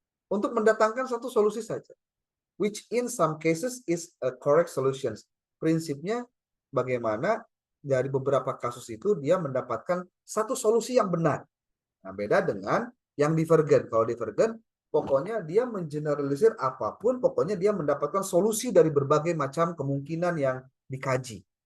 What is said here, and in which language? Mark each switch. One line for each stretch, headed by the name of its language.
Indonesian: Untuk mendatangkan satu solusi saja.
English: Which in some cases is a correct solution.
Indonesian: Prinsipnya bagaimana dari beberapa kasus itu dia mendapatkan satu solusi yang benar. Nah, beda dengan yang divergen. Kalau divergen, pokoknya dia mengeneralisir apapun, pokoknya dia mendapatkan solusi dari berbagai macam kemungkinan yang dikaji.